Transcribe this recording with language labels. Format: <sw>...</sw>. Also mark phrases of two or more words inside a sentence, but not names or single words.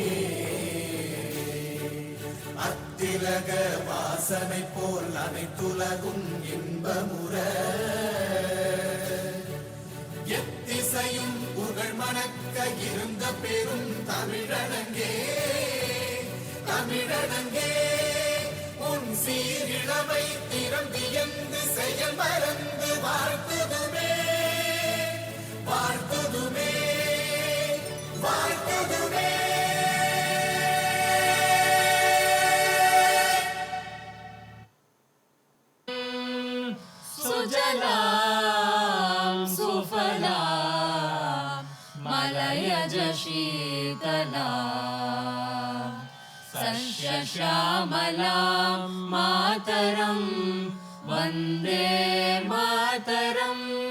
<ta>அத்திலக வாசனை போல் அனைத்துலகும் இன்பமுற எத்திசையும் புகழ் மணக்க இருந்த பெரும் தமிழனங்கே தமிழனங்கே உன் சீரிழமை திறம்பியந்து செயல் மறந்து வாழ்த்துதுமே வாழ்த்துதுமே வாழ்த்துதுமே.</ta> <sa>सुजलां सुफलां मलयज शीतलां सस्यश्यामलां मातरं वन्दे मातरम्</sa>